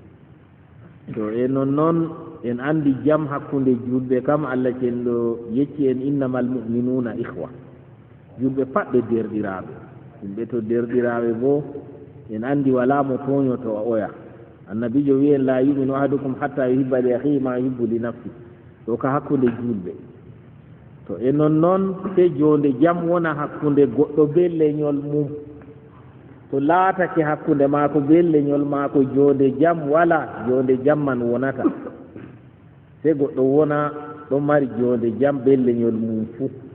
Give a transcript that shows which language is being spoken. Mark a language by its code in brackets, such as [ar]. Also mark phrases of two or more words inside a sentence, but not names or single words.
[ff] to e nonnoon en andi jam hakkunde julɓe kam Allah cenɗo yecci en [ar] إنما المؤمنون إخوة [ff] julɓe pat ɓe derɗiraɓe yimɓe to derɗiraɓe bo en andi wala mo toñoto oya annabijo wi en [ar] لا يؤمن أحدكم حتى يحب لأخيه ما يحب لنفسه [ff] ɗo ka hakkunde julɓe to e nonnoon se jonde jam wona hakkunde goɗɗo be leñol mum to laatake hakkunde maako be leñol maako jonde jam wala jonde jam man wonata se goɗɗo wona ɗo mari jonde jam be leñol mum fuu